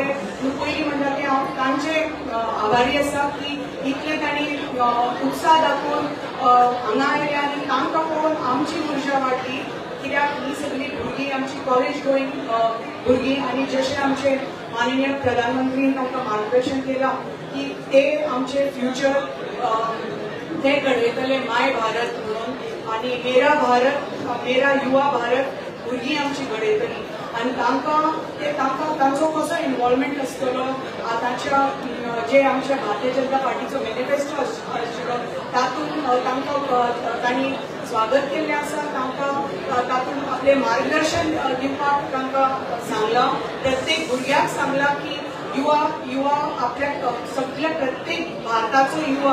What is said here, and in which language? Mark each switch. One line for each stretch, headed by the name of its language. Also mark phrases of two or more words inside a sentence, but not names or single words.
Konkani: पयलीं म्हणटा की हांव तांचे आभारी आसा की इतले तांणी उत्साह दाखोवन हांगा आयले आनी तांकां पळोवन आमची उर्जा वाडली कित्याक ही सगळी भुरगीं आमची
English: college going
Konkani: भुरगीं आनी जशें आमचे माननीय प्रधानमंत्रीन तांकां मार्गदर्शन केलां की ते आमचे फ्युचर ते घडयतले माय भारत म्हणून आणि मेरा भारत मेरा युवा भारत भुरगीं आमची घडयतली आनी तांचो कसो इन्वॉल्वमेंट आसतलो आतांच्या जे आमच्या भारतीय जनता पार्टीचो मॅनिफेस्टो आशिल्लो तातूंत तांकां तांणी स्वागत केल्लें आसा, तांकां तातूंत आपलें मार्गदर्शन दिवपाक तांकां सांगलां, प्रत्येक भुरग्याक सांगलां की युवा आपल्या सगळ्या प्रत्येक भारताचो युवा,